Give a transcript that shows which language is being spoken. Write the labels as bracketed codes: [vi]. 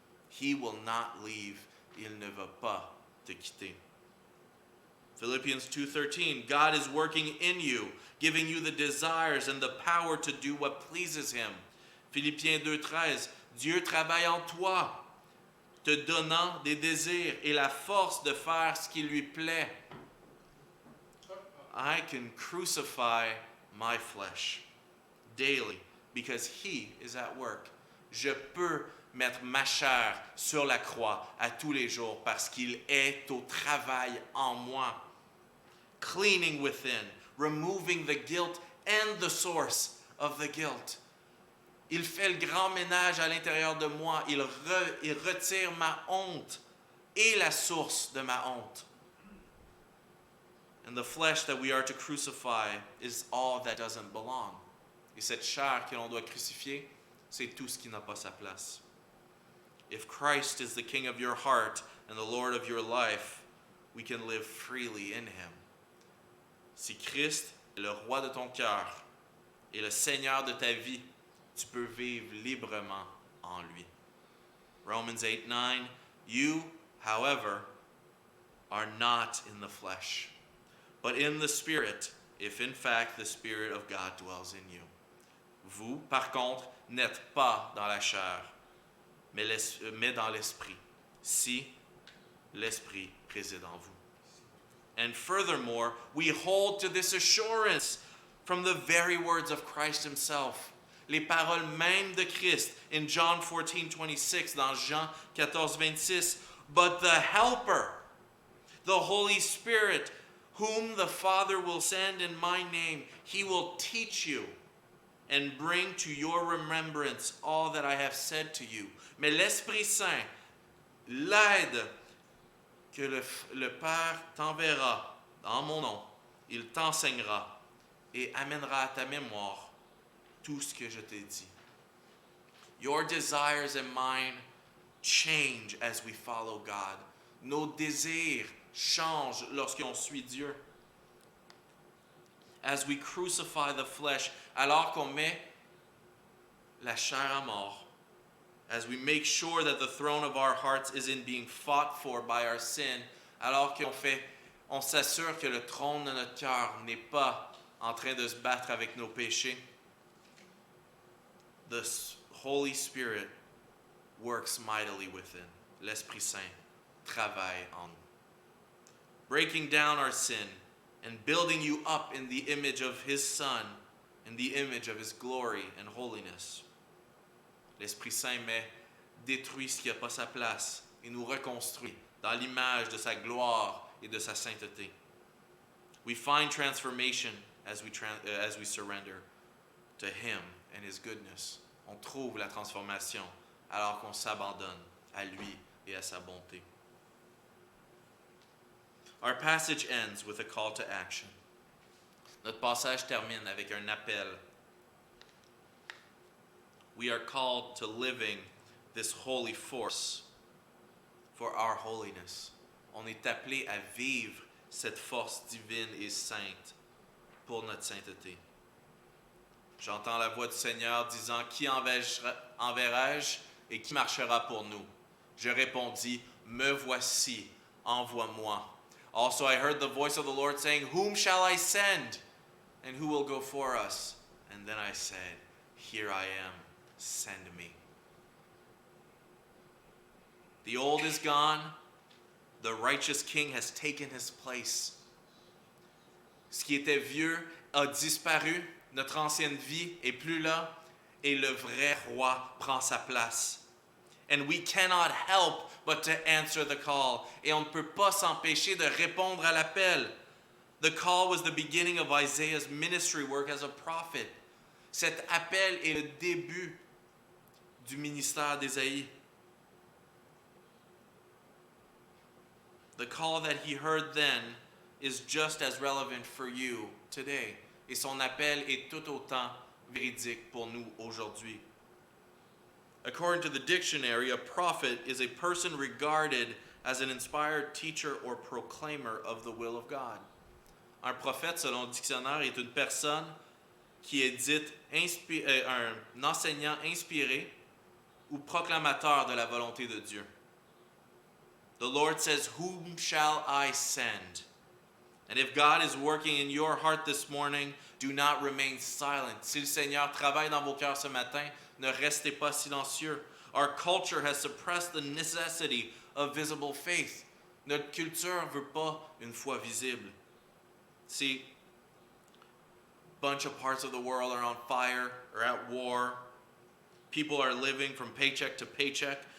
[en] He will not leave. [fr] Il ne va pas te quitter. [en] Philippians 2:13, God is working in you, giving you the desires and the power to do what pleases Him. [fr] Philippiens 2:13, Dieu travaille en toi, te donnant des désirs et la force de faire ce qui lui plaît. [en] I can crucify my flesh daily because He is at work. [fr] Je peux mettre ma chair sur la croix à tous les jours parce qu'il est au travail en moi. [en] Cleaning within, removing the guilt and the source of the guilt. [fr] Il fait le grand ménage à l'intérieur de moi. Il retire ma honte et la source de ma honte. [en] And the flesh that we are to crucify is all that doesn't belong. [fr] Et cette chair que l'on doit crucifier, c'est tout ce qui n'a pas sa place. [en] If Christ is the king of your heart and the Lord of your life, we can live freely in Him. [fr] Si Christ est le roi de ton cœur et le Seigneur de ta vie, tu peux vivre librement en lui. [en] Romans 8:9, you, however, are not in the flesh, but in the Spirit, if in fact the Spirit of God dwells in you. [fr] Vous, par contre, n'êtes pas dans la chair, mais dans l'esprit, si l'esprit réside en vous. [en] And furthermore, we hold to this assurance from the very words of Christ Himself. [fr] Les paroles mêmes de Christ [en] in John 14:26, [fr] dans Jean 14:26. [en] But the Helper, the Holy Spirit, whom the Father will send in my name, He will teach you and bring to your remembrance all that I have said to you. [fr] Mais l'Esprit Saint, l'aide que le Père t'enverra en mon nom, il t'enseignera et amènera à ta mémoire tout ce que je t'ai dit. [en] Your desires and mine change as we follow God. [fr] Nos désirs changent lorsqu'on suit Dieu. [en] As we crucify the flesh, [fr] alors qu'on met la chair à mort, [en] as we make sure that the throne of our hearts isn't being fought for by our sin, [fr] alors on s'assure que le trône de notre cœur n'est pas en train de se battre avec nos péchés, [en] the Holy Spirit works mightily within. [fr] L'Esprit Saint travaille en nous, [en] breaking down our sin and building you up in the image of His Son, in the image of His glory and holiness. [fr] L'Esprit Saint détruit ce qui n'a pas sa place et nous reconstruit dans l'image de sa gloire et de sa sainteté. [en] We find transformation as we surrender to Him and His goodness. [fr] On trouve la transformation alors qu'on s'abandonne à lui et à sa bonté. [en] Our passage ends with a call to action. [fr] Notre passage termine avec un appel. [en] We are called to living this holy force for our holiness. [fr] On est appelé à vivre cette force divine et sainte pour notre sainteté. J'entends la voix du Seigneur disant, « Qui enverrai-je et qui marchera pour nous? » Je répondis, « Me voici, envoie-moi. » [en] Also I heard the voice of the Lord saying, "Whom shall I send? And who will go for us?" And then I said, "Here I am, send me." The old is gone, the righteous king has taken his place. [fr] Ce qui était vieux a disparu, notre ancienne vie est plus là, et le vrai roi prend sa place. [en] And we cannot help but to answer the call. [fr] Et on ne peut pas s'empêcher de répondre à l'appel. [en] The call was the beginning of Isaiah's ministry work as a prophet. [fr] Cet appel est le début du ministère d'Ésaïe. [en] The call that he heard then is just as relevant for you today. [fr] Et son appel est tout autant véridique pour nous aujourd'hui. [en] According to the dictionary, a prophet is a person regarded as an inspired teacher or proclaimer of the will of God. [fr] Un prophète, selon le dictionnaire, est une personne qui est dite un enseignant inspiré ou proclamateur de la volonté de Dieu. [en] The Lord says, "Whom shall I send?" And if God is working in your heart this morning, do not remain silent. [fr] Si le Seigneur travaille dans vos cœurs ce matin, ne restez pas silencieux. [en] Our culture has suppressed the necessity of visible faith. [fr] Notre culture ne veut pas une foi visible. [en] See, a bunch of parts of the world are on fire or at war. People are living from paycheck to paycheck.